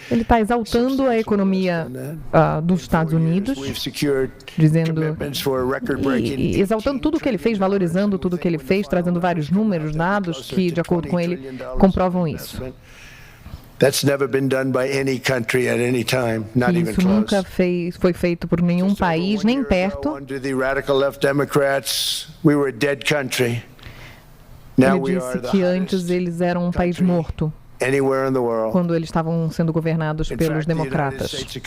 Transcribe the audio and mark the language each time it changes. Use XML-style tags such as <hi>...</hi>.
<pt>Ele está exaltando a economia dos Estados Unidos, dizendo e exaltando tudo o que ele fez, valorizando tudo o que ele fez, trazendo vários números, dados que, de acordo com ele, comprovam isso.</pt> <en>That's never been done by any country at any time, not even close.</en> <pt>Isso nunca foi feito por nenhum país, nem perto.</pt> <en>Under the radical left Democrats, we were a dead country.</en> <pt>Ele disse que antes eles eram um país morto, quando eles estavam sendo governados pelos democratas.</pt>